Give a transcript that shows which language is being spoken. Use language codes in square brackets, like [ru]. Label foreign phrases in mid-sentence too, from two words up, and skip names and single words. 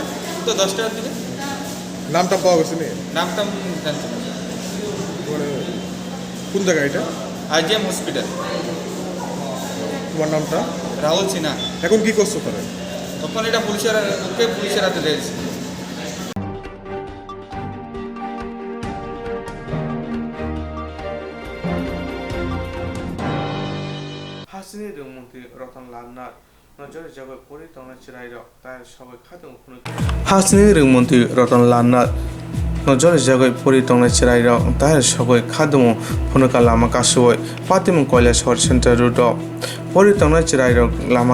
[bn] তো 10টার দিকে। নামটা পাওয়া গেছে নি? নামটা জানতে পারি। মানে কোন জায়গা এটা? IGM হসপিটাল। তোমার নামটা? রাহুল সিনহা। এখন কি করছো তারা? তখন এটা পুলিশের হাতে দিয়েছে। [trp] Hasini rungmunti rotan lannar nojore jago pori tongna chirai rok tai sabai khadung phunu. Hasini rungmunti rotan lannar nojore jago pori tongna chirai rok tai sabai khadung phunuka lama kasoi patimung koila shor center road pori tongna chirai rok lama